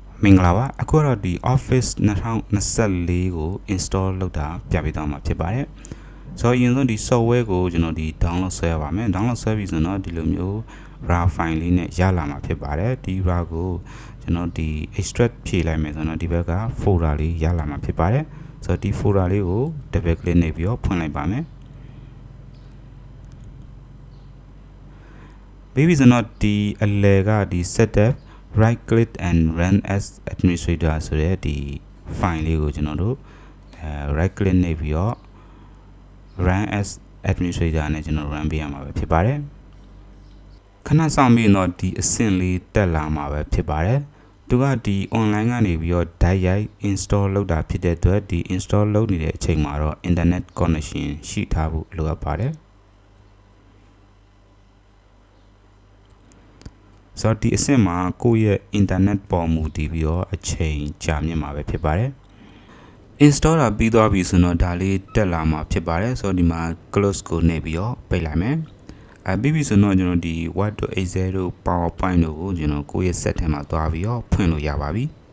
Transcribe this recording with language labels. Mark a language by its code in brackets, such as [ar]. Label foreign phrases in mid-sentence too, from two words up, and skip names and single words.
[my] မင်္ဂလာပါအခုတော့ဒီ Office 2024ကို install လုပ်တာပြပေးသွားမှာဖြစ်ပါတယ်ဆိုတော့အရင်ဆုံးဒီ software ကိုကျွန်တော်ဒီ download ဆွဲရပါမယ် download ဆွဲပြီးဆိုတော့ဒီလိုမျိုး [en] RAR file [my] လေးနဲ့ရလာမှာဖြစ်ပါတယ်ဒီ RAR ကိုကျွန်တော်ဒီ extract ဖြည့်လိုက်မယ်ဆိုတော့ဒီဘက်က folder လေးရလာမှာဖြစ်ပါတယ်ဆိုတော့ဒီ folder လေးကို [en] double click [my] နေပြီးတော့ဖွင့်လိုက်ပါမယ် ပြီးပြီဆိုတော့ဒီအလယ်ကဒီ setup [en] right click and run as administrator [my] ဆိုတဲ့ဒီ file လေး ကိုကျွန်တော်တို့ [en] right click [my] နေပြီးတော့ [en] run as administrator [my] နဲ့ကျွန်တော် run ပေးရမှာပဲဖြစ်ပါတယ်ခဏဆောင်ပြီးတော့ဒီအဆင့်လေးတက်လာမှာပဲဖြစ်ပါတယ်သူကဒီ online ကနေပြီးတော့ direct ရိုက် install လုပ်တာဖြစ်တဲ့အတွက်ဒီ install လုပ်နေတဲ့အချိန်မှာတော့ [en] internet connection [my] ရှိထားဖို့လိုအပ်ပါတယ် ဆိုတော့ဒီအဆင့်မှာကိုယ့်ရဲ့ internet ပေါ်မူတည်ပြီးတော့အချိန်ကြာမြင့်မှာပဲဖြစ်ပါတယ် install တာပြီးသွားပြီဆိုတော့ဒါလေးတက်လာမှာဖြစ်ပါတယ်ဆိုတော့ဒီမှာ close ကိုနှိပ်ပြီးတော့ပိတ်လိုက်မယ်ပြီးပြီဆိုတော့ကျွန်တော်ဒီ Word.exe တို့ PowerPoint တို့ကိုကျွန်တော်ကိုယ့်ရဲ့ set ထဲမှာသွားပြီးတော့ဖွင့်လို့ရပါပြီ